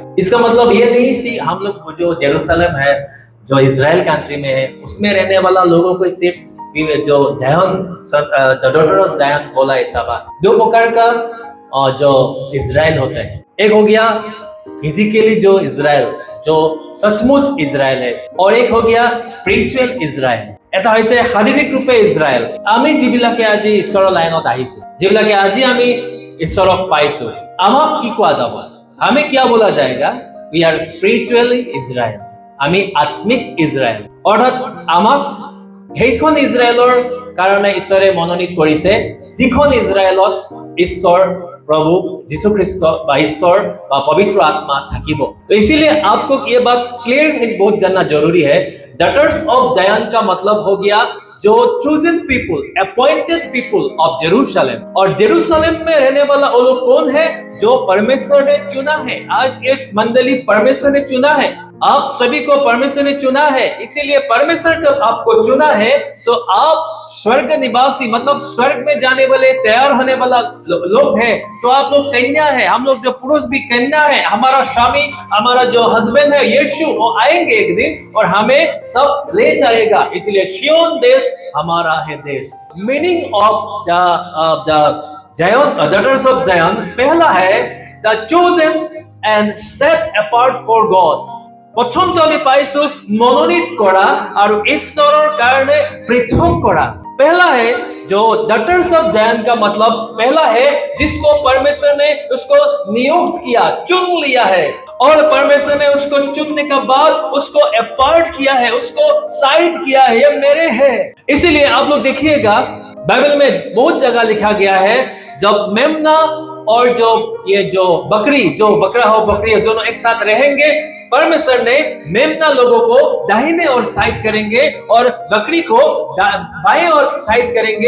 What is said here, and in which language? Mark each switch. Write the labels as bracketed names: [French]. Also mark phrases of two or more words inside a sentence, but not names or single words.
[Hindi] इसका मतलब ये नहीं सी हम लोग जो जेरूशलेम है जो इजराइल कंट्री में है उसमें रहने वाला लोगों को सिर्फ जो जायन [English] the daughter of Zion [Hindi] बोला ऐसा बात। दो प्रकार का जो इजराइल होता है, एक हो गया फिजिकली जो इजराइल जो सचमुच इजराइल है, और एक हो गया [English] spiritual Israel. [Assamese] এটা হৈছে শাৰীৰিক ৰূপে ইজৰাইল। আমি যিবিলাকে আজি ঈশ্বৰৰ লাইনত আহিছো, যিবিলাকে আজি আমি ঈশ্বৰক পাইছো, আমাক কি কোৱা যাব? [Hindi] আমি क्या बोला जाएगा? [English] We are spiritually Israel. [Assamese] আমি আত্মিক ইজৰাইল। অৰ্থাৎ আমাক সেইখন ইজৰাইলৰ কাৰণে ঈশ্বৰে মনোনীত কৰিছে যিখন ইজৰাইলত ঈশ্বৰ [Hindi] प्रभु यीशु ख्रिस्त व ईश्वर व पवित्र आत्मा [Assamese] থাকিব। [Hindi] तो इसीलिए आपको ये बात क्लियर है, बहुत जानना जरूरी है। डॉटर्स ऑफ जायन का मतलब हो गया जो [English] chosen people, appointed people of Jerusalem. [Hindi] और जेरूशलेम में रहने वाला वो लोग कौन है? जो परमेश्वर ने चुना है। आज एक मंडली परमेश्वर ने चुना है, आप सभी को परमेश्वर ने चुना है। इसीलिए परमेश्वर जब आपको चुना है तो आप स्वर्ग निवासी मतलब स्वर्ग में जाने वाले, तैयार होने वाला लोग हैं। तो आप लोग कन्या है, हम लोग जो पुरुष भी कन्या है। हमारा स्वामी, हमारा जो हस्बैंड है यीशु, वो आएंगे एक दिन और हमें सब ले जाएगा। इसलिए सिय्योन देश हमारा है देश। [English] meaning of the Zion, daughters of Zion, [Hindi] पहला है [English] the chosen and set apart for God. [Assamese] প্ৰথমটো আমি পাইছো মনোনীত কৰা আৰু ঈশ্বৰৰ কাৰণে পৃথক কৰা। [Hindi] पहला है जो [English] daughters of Zion [Hindi] का मतलब पहला है जिसको परमेश्वर ने उसको नियुक्त किया, चुन लिया है। और परमेश्वर ने उसको चुनने के बाद उसको अपार्ट किया है, उसको साइड किया है, ये मेरे है। इसीलिए आप लोग देखिएगा बाइबल में बहुत जगह लिखा गया है जब मेमना और जो ये जो बकरी, जो बकरा हो बकरी हो, दोनों एक साथ रहेंगे, परमेश्वर ने मेमना लोगों को दाहिने और साइड करेंगे और बकरी को बाएं और साइड करेंगे।